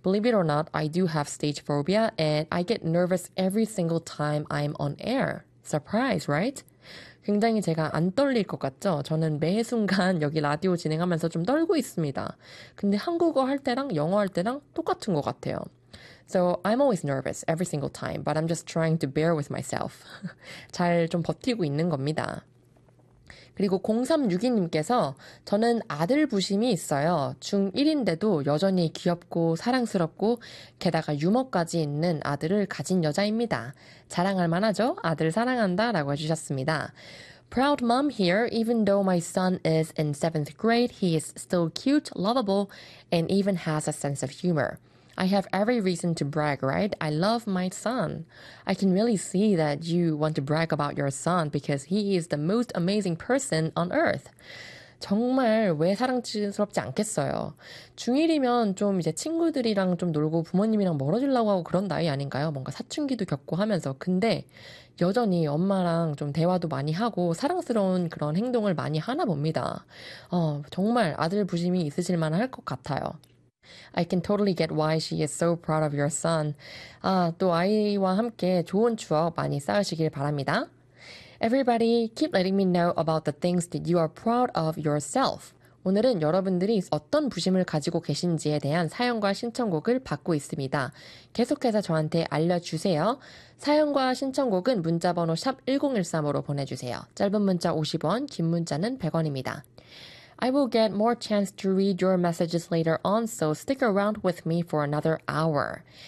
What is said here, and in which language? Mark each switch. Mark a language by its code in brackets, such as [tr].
[en] Believe it or not, I do have stage phobia and I get nervous every single time I'm on air. Surprise, right? [ko] 굉장히 제가 안 떨릴 것 같죠? 저는 매 순간 여기 라디오 진행하면서 좀 떨고 있습니다. 근데 한국어 할 때랑 영어 할 때랑 똑같은 것 같아요. [en] So I'm always nervous every single time, but I'm just trying to bear with myself. [ko] 잘좀 버티고 있는 겁니다. 그리고 0362님께서 저는 아들 부심이 있어요. 중1인데도 여전히 귀엽고 사랑스럽고 게다가 유머까지 있는 아들을 가진 여자입니다. 자랑할 만하죠? 아들 사랑한다 라고 해주셨습니다. [en] Proud mom here. Even though my son is in 7th grade, he is still cute, lovable, and even has a sense of humor. I have every reason to brag, right? I love my son. I can really see that you want to brag about your son because he is the most amazing person on earth. [ko] 정말 왜 사랑스럽지 않겠어요? 중1이면 좀 이제 친구들이랑 좀 놀고 부모님이랑 멀어지려고 하고 그런 나이 아닌가요? 뭔가 사춘기도 겪고 하면서. 근데 여전히 엄마랑 좀 대화도 많이 하고 사랑스러운 그런 행동을 많이 하나 봅니다. 정말 아들 부심이 있으실 만할 것 같아요. [en] I can totally get why she is so proud of your son. [ko] 아, 또 아이와 함께 좋은 추억 많이 쌓으시길 바랍니다. [en] Everybody, keep letting me know about the things that you are proud of yourself. [ko] 오늘은 여러분들이 어떤 부심을 가지고 계신지에 대한 사연과 신청곡을 받고 있습니다. 계속해서 저한테 알려주세요. 사연과 신청곡은 문자번호 샵 1013으로 보내주세요. 짧은 문자 50원, 긴 문자는 100원입니다. [en] I will get more chance to read your messages later on, so stick around with me for another hour.